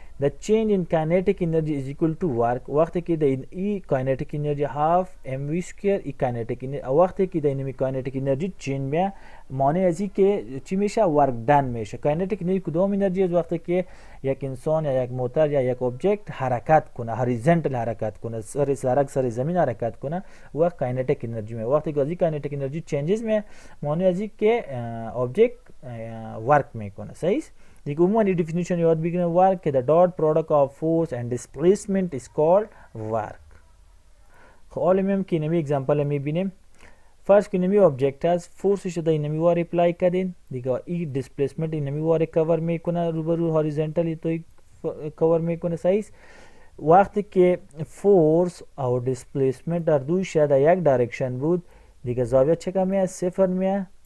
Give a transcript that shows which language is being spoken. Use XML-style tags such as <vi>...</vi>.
<en>The change in kinetic energy is equal to work.</en> <fa>وقتی که د ای kinetic energy half mv square ای kinetic energy وقتی که د اینمی kinetic energy چینج میه معنی از این که چی میشه؟ ورک دن میشه. kinetic energy کدام انرژی است؟ وقتی که یک انسان یا یک موتور یا یک object حرکت کنه هوریزونتال حرکت کنه سر زمین حرکت کنه وقت kinetic energy میه. وقتی که از این kinetic energy changes میه معنی از این که object ورک میکنه. صحیح؟ دیگه عموما این definition یاد بگیرین ورک که</fa> <en>the dot product of force and displacement is called work.</en> <fa>خب حالا میام که اینمی اگزامپل میبینیم. فرض که اینمی object هست فورسش در اینمی وار اپلای کردین دیگه این displacement اینمی وار کور میکنه روبرو هوریزونتالی تو کور میکنه. صحیح؟ وقتی که فورس او displacement در دویش در یک دایرکشن بود دیگه زاویه چقدر میاد؟ صفر میاد.</fa>